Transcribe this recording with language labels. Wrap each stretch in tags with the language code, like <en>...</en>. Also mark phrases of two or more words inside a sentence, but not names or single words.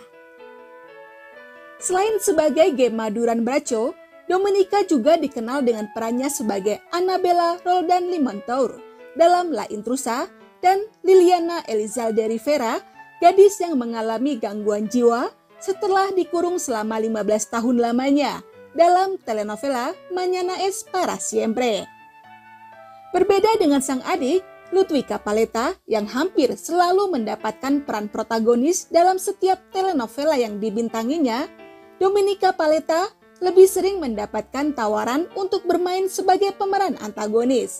<id>Selain sebagai Gemma Duran Bracho, Dominica juga dikenal dengan perannya sebagai Annabella Roldan Limantour dalam La Intrusa dan Liliana Elizalde Rivera, gadis yang mengalami gangguan jiwa setelah dikurung selama 15 tahun lamanya dalam telenovela Mañana es para siempre. Berbeda dengan sang adik, Ludwika Paleta yang hampir selalu mendapatkan peran protagonis dalam setiap telenovela yang dibintanginya, Dominica Paleta lebih sering mendapatkan tawaran untuk bermain sebagai pemeran antagonis.</id>